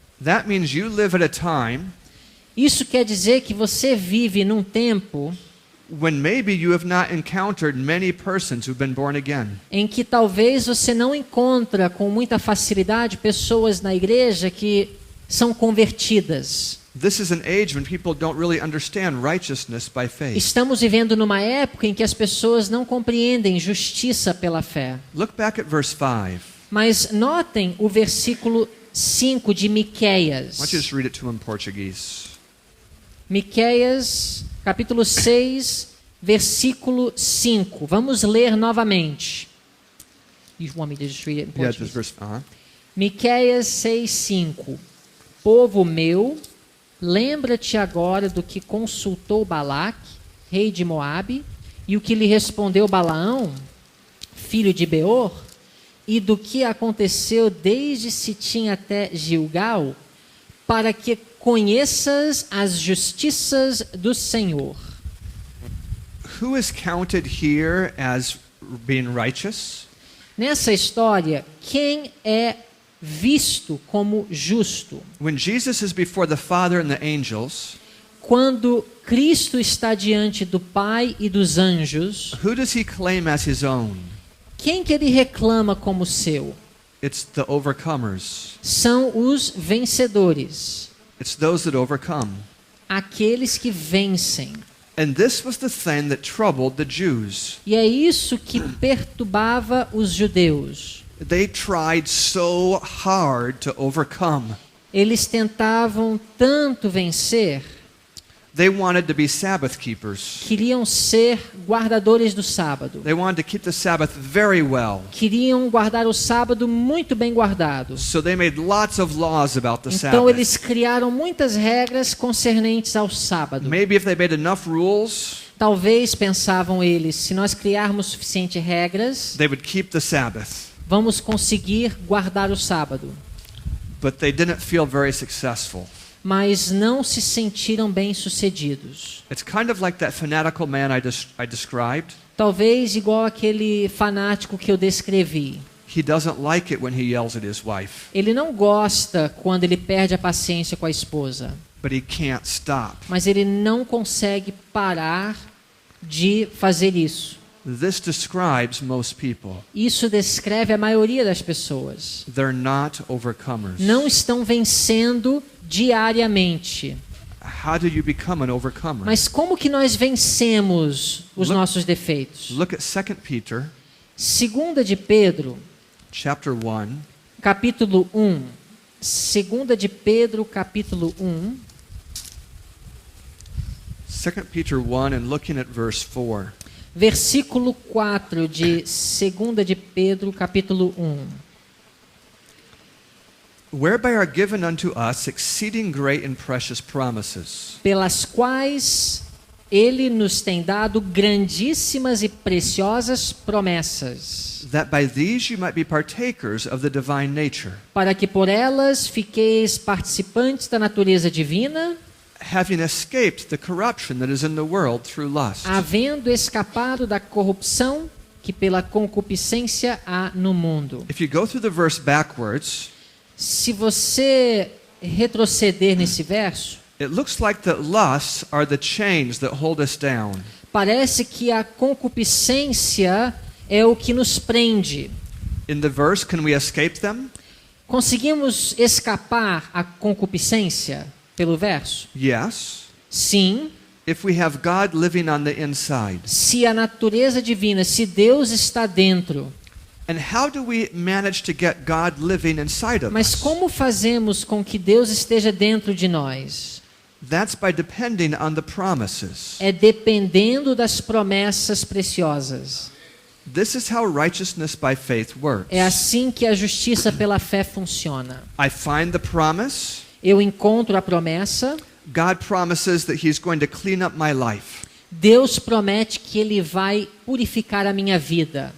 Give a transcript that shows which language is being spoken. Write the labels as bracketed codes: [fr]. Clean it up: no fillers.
[en] That means you live at a time [pt] Isso quer dizer que você vive num tempo [en] when maybe you have not encountered many persons who've been born again. [pt] em que talvez você não encontra com muita facilidade pessoas na igreja que são convertidas. [en] This is an age when people don't really understand righteousness by faith. [pt] Estamos vivendo numa época em que as pessoas não compreendem justiça pela fé. [en] Look back at verse 5. [pt] Mas notem o versículo 5 de [en] Why don't you [pt] Miqueias. [en] just read it to him in Portuguese? [pt] Miqueias, capítulo 6, versículo 5. Vamos ler novamente. [en] You want me to just read it in Yeah, Portuguese? just verse. [pt] Miqueias 6:5. Povo meu, lembra-te agora do que consultou Balaque, rei de Moabe, e o que lhe respondeu Balaão, filho de Beor, e do que aconteceu desde Sitim até Gilgal, para que conheças as justiças do Senhor. [en] Who is counted here as being righteous? [pt] Nessa história, quem é visto como justo? [en] When Jesus is before the Father and the angels, [pt] Quando Cristo está diante do Pai e dos anjos, [en] who does he claim as his own? [pt] quem que ele reclama como seu? [en] It's the overcomers. [pt] São os vencedores, [en] It's those that overcome. [pt] aqueles que vencem. [en] And this was the thing that troubled the Jews. [pt] E é isso que perturbava os judeus. [en] They tried so hard to overcome. [pt] Eles tentavam tanto vencer, [en] They wanted to be Sabbath keepers. [pt] queriam ser guardadores do sábado. [en] They wanted to keep the Sabbath very well. [pt] Queriam guardar o sábado muito bem guardado. [en] So they made lots of laws about the [pt] Então [en] Sabbath. [pt] eles criaram muitas regras concernentes ao sábado. [en] Maybe if they made enough rules, [pt] Talvez, pensavam eles, se nós criarmos suficientes regras, [en] they would keep the Sabbath. [pt] vamos conseguir guardar o sábado. [en] But they didn't feel very successful. [pt] Mas não se sentiram bem-sucedidos. [en] It's kind of like that fanatical man I described. [pt] Talvez igual aquele fanático que eu descrevi. [en] He doesn't like it when he yells at his wife, [pt] Ele não gosta quando ele perde a paciência com a esposa, [en] but he can't stop. [pt] mas ele não consegue parar de fazer isso. [en] This describes most people. [pt] Isso descreve a maioria das pessoas. [en] They're not overcomers. [pt] Não estão vencendo diariamente. [en] How do you become an overcomer? [pt] Mas como que nós vencemos os nossos defeitos? [en] Look at 2 Peter, [pt] Segunda de Pedro, [en] chapter 1, [pt] capítulo 1. Segunda de Pedro, capítulo 1. [en] 2 Peter 1 and looking at verse 4. [pt] Versículo 4 de 2 de Pedro, capítulo 1. [en] Whereby are given unto us exceeding great and precious promises, [pt] Pelas quais ele nos tem dado grandíssimas e preciosas promessas, [en] that by these you might be partakers of the divine nature, [pt] para que por elas fiqueis participantes da natureza divina, [en] having escaped the corruption that is in the world through lust. [pt] havendo escapado da corrupção que pela concupiscência há no mundo. [en] If you go through the verse backwards, [pt] Se você retroceder nesse verso, [en] it looks like that lusts are the chains that hold us down. [pt] parece que a concupiscência é o que nos prende. [en] In the verse, can we escape them? [pt] Conseguimos escapar à concupiscência pelo verso? [en] Yes. [pt] Sim, [en] If we have God living on the inside. [pt] se a natureza divina, se Deus está dentro. [en] And how do we manage to get God living inside of [pt] Mas [en] us? [pt] como fazemos com que Deus esteja dentro de nós? [en] That's by depending on the promises. [pt] É dependendo das promessas preciosas. [en] This is how righteousness by faith works. [pt] É assim que a justiça pela fé funciona. [en] I find the promise. [pt] Eu encontro a promessa. [en] God promises that He's going to clean up my life. [pt] Deus promete que Ele vai purificar a minha vida.